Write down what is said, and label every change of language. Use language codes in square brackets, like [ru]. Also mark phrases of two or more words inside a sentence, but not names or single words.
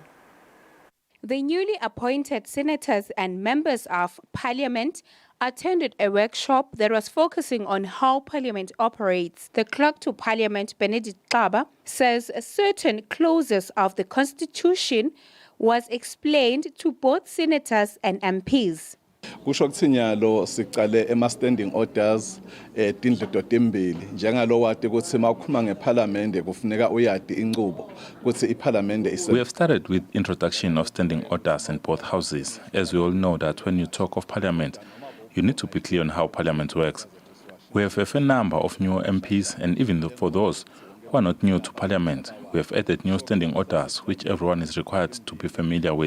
[en] The newly appointed senators and members of Parliament attended a workshop that was focusing on how Parliament operates. The Clerk to Parliament, Benedict Klaba, says certain clauses of the Constitution was explained to both senators and MPs. [ss] Kusho ukuthi nyalo sicale ema- [en] standing orders [ss] tindlu timbili njengalo wati ukuthi mawukhuluma ngeParliament kufuneka uyadi inqubo ukuthi iParliament. [en] We have started with introduction of standing orders in both houses, as we all know that when you talk of Parliament, you need to be clear on how Parliament works. We have a fair number of new MPs, and even for those who are not new to Parliament, we have added new standing orders which everyone is required to be familiar with.